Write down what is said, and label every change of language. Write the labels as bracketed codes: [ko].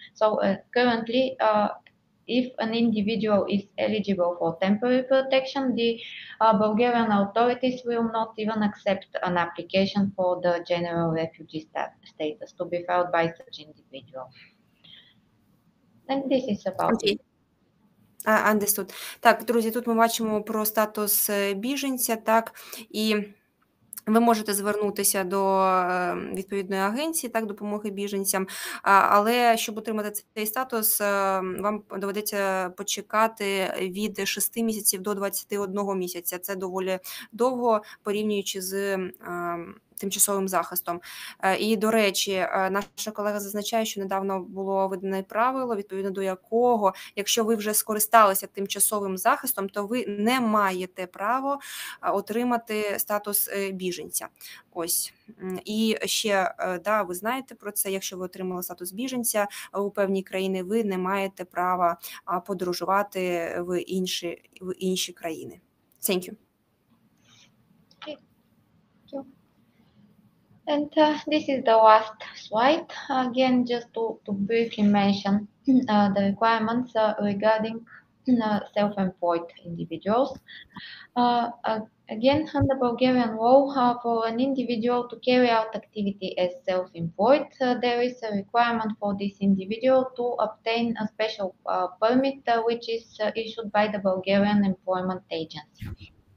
[en] So currently, if an individual is eligible for temporary protection, the Bulgarian authorities will not even accept an application for the general refugee status to be filed by such individual. And this is about it. Understood. [uk] Так, друзі, тут ми бачимо про статус біженця, так, і ви можете звернутися до відповідної агенції, так, допомоги біженцям, але щоб отримати цей статус, вам доведеться почекати від 6 місяців до 21 місяця. Це доволі довго, порівнюючи з тимчасовим захистом. І, до речі, наша колега зазначає, що недавно було видане правило, відповідно до якого, якщо ви вже скористалися тимчасовим захистом, то ви не маєте право отримати статус біженця. Ось. І ще, да, ви знаєте про це, якщо ви отримали статус біженця у певній країні, ви не маєте права подорожувати в інші країни. [en] Thank you. And this is the last slide. Again, just to briefly mention the requirements regarding self-employed individuals. Again, under Bulgarian law, for an individual to carry out activity as self-employed, there is a requirement for this individual to obtain a special permit which is issued by the Bulgarian Employment Agency.